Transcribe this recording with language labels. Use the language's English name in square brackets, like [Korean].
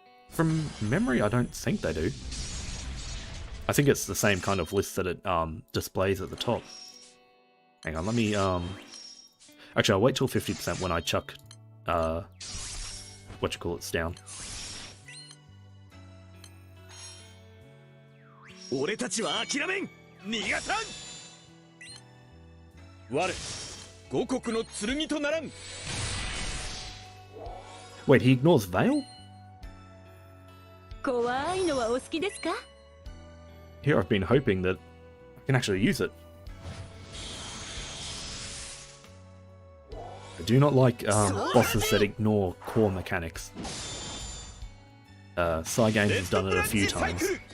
[English] From memory, I don't think they do. I think it's the same kind of list that it displays at the top. Hang on, let me... Actually, I'll wait till 50% when I chuck... whatchamacallits down. [Japanese] 俺たちは諦めん逃がさん我五国の剣とならん [English] Wait, he ignores Veil? [Japanese] 怖いのはお好きですか? [English] Here I've been hoping that I can actually use it. I do not like bosses that ignore core mechanics. Cygames has done it a few times.